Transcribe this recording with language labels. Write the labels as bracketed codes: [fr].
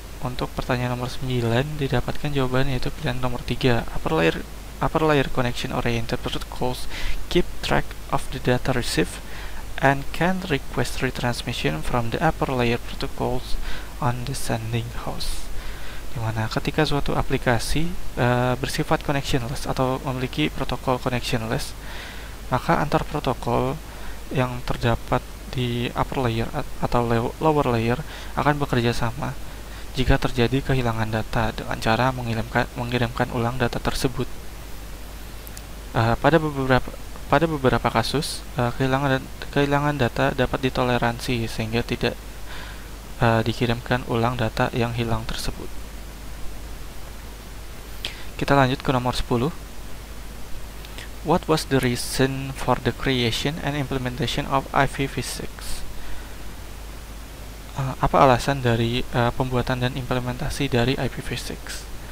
[id] Untuk pertanyaan nomor 9 didapatkan jawaban yaitu pilihan nomor 3. [en] Upper layer connection oriented protocols keep track of the data received and can request retransmission from the upper layer protocols on the sending host. [id] Dimana ketika suatu aplikasi bersifat connectionless atau memiliki protokol connectionless, maka antar protokol yang terdapat di upper layer atau lower layer akan bekerja sama jika terjadi kehilangan data dengan cara mengirimkan ulang data tersebut. Pada beberapa kasus, kehilangan data dapat ditoleransi sehingga tidak dikirimkan ulang data yang hilang tersebut. Kita lanjut ke nomor 10. [en] What was the reason for the creation and implementation of IPv6? [id] Apa alasan dari pembuatan dan implementasi dari IPv6?